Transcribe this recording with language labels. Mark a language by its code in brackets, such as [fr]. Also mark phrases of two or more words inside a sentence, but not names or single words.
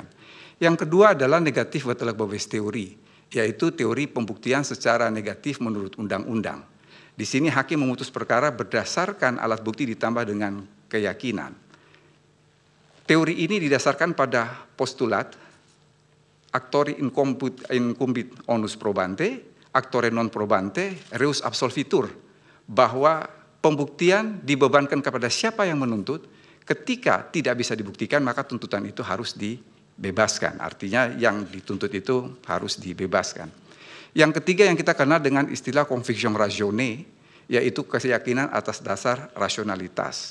[id] Yang kedua adalah negatif [nl] bewijs teori, [id] yaitu teori pembuktian secara negatif menurut undang-undang. Di sini hakim memutus perkara berdasarkan alat bukti ditambah dengan keyakinan. Teori ini didasarkan pada postulat [la] actori incumbit onus probante, actore non probante, reus absolvitur, [id] bahwa pembuktian dibebankan kepada siapa yang menuntut. Ketika tidak bisa dibuktikan, maka tuntutan itu harus dibebaskan. Artinya yang dituntut itu harus dibebaskan. Yang ketiga yang kita kenal dengan istilah [fr] conviction rationnée, [id] yaitu keyakinan atas dasar rasionalitas.